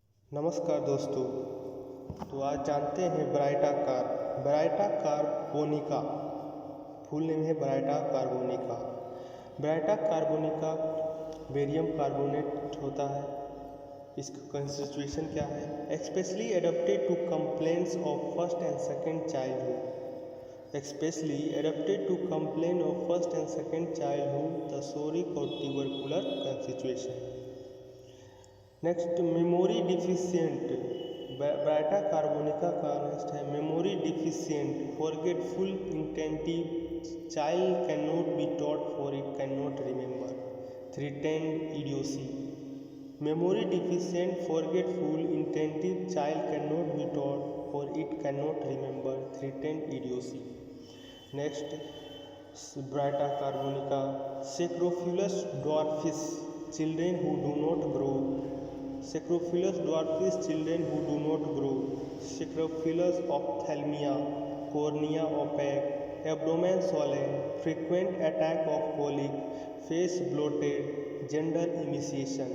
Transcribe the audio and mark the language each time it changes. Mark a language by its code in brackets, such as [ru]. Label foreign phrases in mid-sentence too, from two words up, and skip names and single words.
[hi] नमस्कार दोस्तों। तो आज जानते हैं ब्राइटा कार्बोनिका। फुल नेम है ब्राइटा कार्बोनिका। ब्राइटा कार्बोनिका [en] barium carbonate [hi] होता है। [en] इसका constitution [hi] क्या है? [en] especially adapted to complaints of first and second childhood. the psoric और tubercular constitution। next, memory deficient. Baryta carbonica का next है memory deficient, forgetful, inattentive, child cannot be taught for it cannot remember, threatened idiocy. memory deficient, forgetful, inattentive, child cannot be taught for it cannot remember, threatened idiocy. next, Baryta carbonica sacrophilus dwarfis, children who do not grow. Sacrophilus dwarfis, children who do not grow. Sacrophilus ophthalmia, cornea opaque, abdomen swollen, frequent attack of colic, face bloated, gender emaciation.